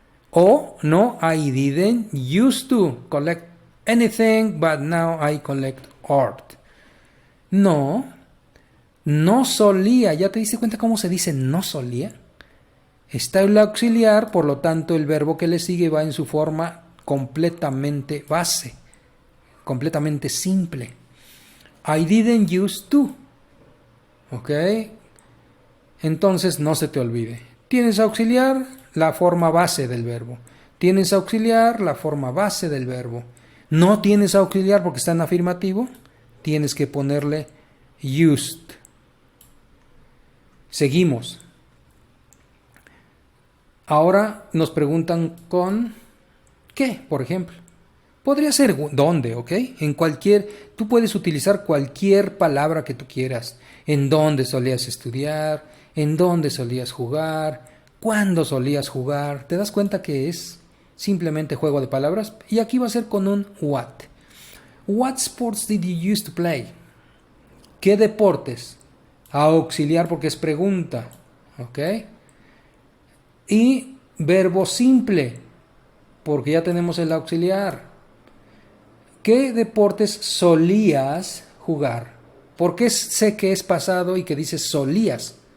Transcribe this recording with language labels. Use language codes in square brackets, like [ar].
[en] O, no, I didn't used to collect anything, but now I collect art. [es] No, no solía. ¿Ya te diste cuenta cómo se dice no solía? Está el auxiliar, por lo tanto el verbo que le sigue va en su forma completamente base, completamente simple. [en] I didn't used to. [es] ¿Ok? Entonces no se te olvide. Tienes auxiliar, la forma base del verbo. Tienes auxiliar, la forma base del verbo. No tienes auxiliar porque está en afirmativo, tienes que ponerle used. Seguimos. Ahora nos preguntan con ¿qué? Por ejemplo. Podría ser dónde, ¿ok? Tú puedes utilizar cualquier palabra que tú quieras. En dónde solías estudiar, en dónde solías jugar, cuándo solías jugar. ¿Te das cuenta que es simplemente juego de palabras? Y aquí va a ser con un what. [en] What sports did you used to play? [es] ¿Qué deportes? Auxiliar porque es pregunta, ¿ok? Y verbo simple, porque ya tenemos el auxiliar. ¿Qué deportes solías jugar? ¿Por qué sé que es pasado y que dice solías?